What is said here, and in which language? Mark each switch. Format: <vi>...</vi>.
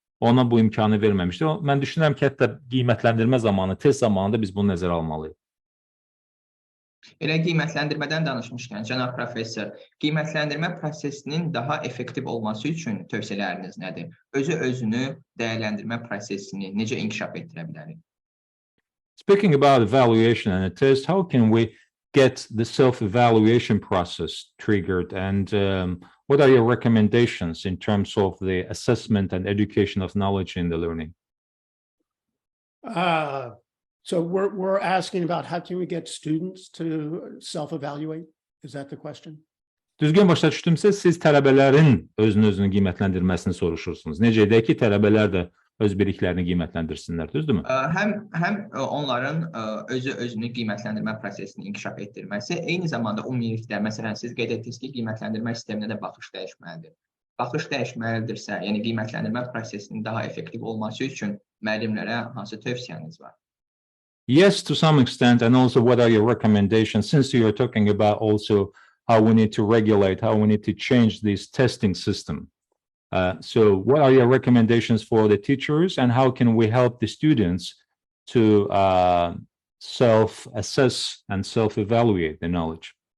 <az>ona bu imkanı verməmişdir. Mən düşünürəm ki, hətta qiymətləndirmə zamanı, test zamanında biz bunu nəzərə almalıyıq. Elə qiymətləndirmədən danışmışkən, cənab professor, qiymətləndirmə prosesinin daha effektiv olması üçün tövsiyələriniz nədir? Özünü dəyərləndirmə prosesini necə inkişaf etdirə bilərik?</az> <en>Speaking about evaluation and a test, how can we get the self-evaluation process triggered, and what are your recommendations in terms of the assessment and education of knowledge in the learning? So we're asking about how can we get students to self-evaluate? Is that the question?</en> <az>Düzgün başa düşdümsə, siz tələbələrin özünü qiymətləndirməsini soruşursunuz. Necə edək ki, tələbələr də öz biliklərini qiymətləndirsinlər, düzdürmü? Həm onların özünü qiymətləndirmə prosesini inkişaf etdirməsi, eyni zamanda ümumilikdə, məsələn, siz qeyd etdiniz ki, qiymətləndirmə sisteminə də baxış dəyişməlidir. Baxış dəyişməlidirsə, yəni qiymətləndirmə prosesinin daha effektiv olması üçün müəllimlərə hansı tövsiyəniz var?</az> <en>Yes, to some extent, and also what are your recommendations, since you're talking about also how we need to regulate, how we need to change this testing system. So what are your recommendations for the teachers, and how can we help the students to self-assess and self-evaluate the knowledge?</en>